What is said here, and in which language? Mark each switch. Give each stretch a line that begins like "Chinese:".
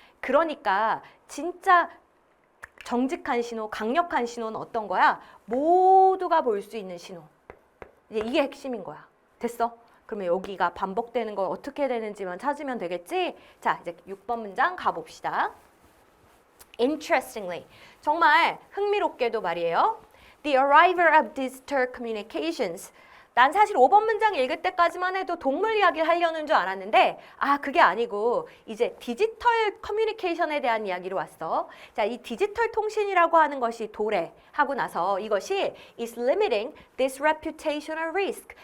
Korean: 그러니까 진짜 정직한 신호, 강력한 신호는 어떤 거야? 모두가 볼 수 있는 신호. 이게 핵심인 거야. 됐어? 그러면 여기가 반복되는 거 어떻게 되는지만 찾으면 되겠지? 자, 이제 6번 문장 가봅시다.
English: Interestingly,
Korean: 정말 흥미롭게도 말이에요.
English: The arrival of digital communications.
Korean: 난 사실 5번 문장 읽을 때까지만 해도 동물 이야기를 하려는 줄 알았는데 그게 아니고 이제 디지털 커뮤니케이션에 대한 이야기로 왔어. 자, 이 디지털 통신이라고 하는 것이 도래하고 나서 이것이
English: is limiting this reputational risk.